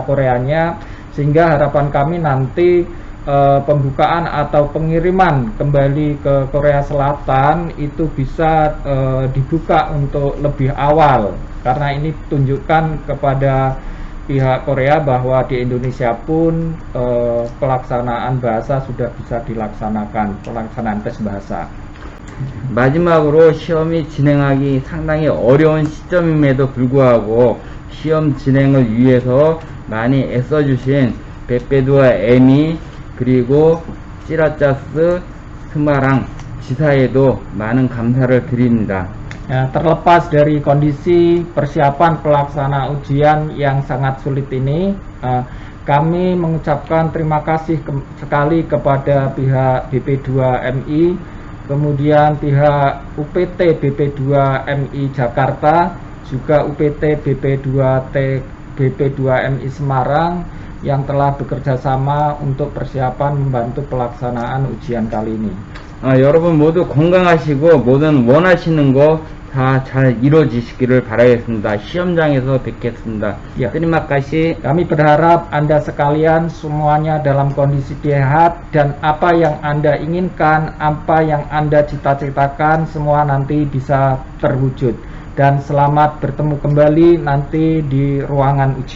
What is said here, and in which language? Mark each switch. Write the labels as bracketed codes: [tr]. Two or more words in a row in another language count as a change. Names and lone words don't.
[id] Koreanya, sehingga harapan kami nanti pembukaan atau pengiriman kembali ke Korea Selatan itu bisa dibuka untuk lebih awal, karena ini tunjukkan kepada pihak Korea bahwa di Indonesia pun pelaksanaan bahasa sudah bisa dilaksanakan, pelaksanaan tes bahasa. [ko] 마지막으로 시험이 진행하기 상당히 어려운 시점임에도 불구하고 시험 진행을 위해서 많이 애써주신 백배두와 에미 그리고 찌라짜스 스마랑 지사에도 많은 감사를 드립니다. [id] Ya, terlepas dari kondisi persiapan pelaksana ujian yang sangat sulit ini, kami mengucapkan terima kasih sekali kepada pihak BP2MI, kemudian pihak UPT BP2MI Jakarta, juga UPT BP2MI Semarang yang telah bekerja sama untuk persiapan membantu pelaksanaan ujian kali ini. [ko] 여러분 모두 건강하시고 모든 원하시는 거 다 잘 이루어지시기를 바라겠습니다. 시험장에서 뵙겠습니다. [id] Ya. Terima kasih. Kami berharap Anda sekalian semuanya dalam kondisi sehat, dan apa yang Anda inginkan, apa yang Anda cita-citakan, semua nanti bisa terwujud. Dan selamat bertemu kembali nanti di ruangan ujian.